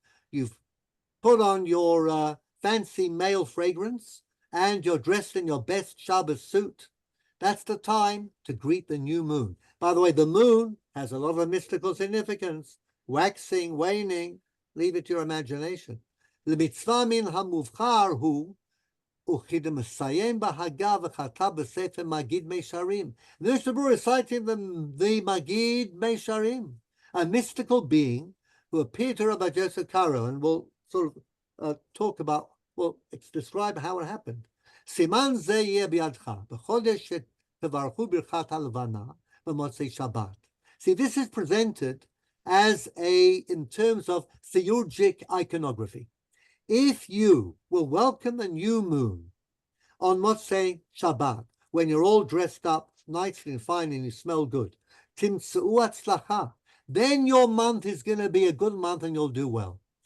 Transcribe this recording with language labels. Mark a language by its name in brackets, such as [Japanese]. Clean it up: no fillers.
[English] You've put on your fancy male fragrance and you're dressed in your best Shabbos suit. That's the time to greet the new moon. By the way, the moon has a lot of mystical significance. Waxing, waning, leave it to your imagination. [Hebrew] למצווה מן המובחר הוא וכדמסיים בהגה וכתב בספר מגיד מישרים. [English] The Mishnah Berurah is citing the Magid Mesharim, a mystical being who appeared to Rabbi Joseph Karo, and we'll sort of talk about, describe how it happened. [Hebrew] סימן זה יהיה בידך, בחודש שתברכו ברכת הלבנה במוצאי שבת. [English] See, this is presented as in terms of theurgic iconography. If you will welcome the new moon on Motzei Shabbat, when you're all dressed up nicely and fine and you smell good, timtzeu hatzlacha, then your month is going to be a good month and you'll do well.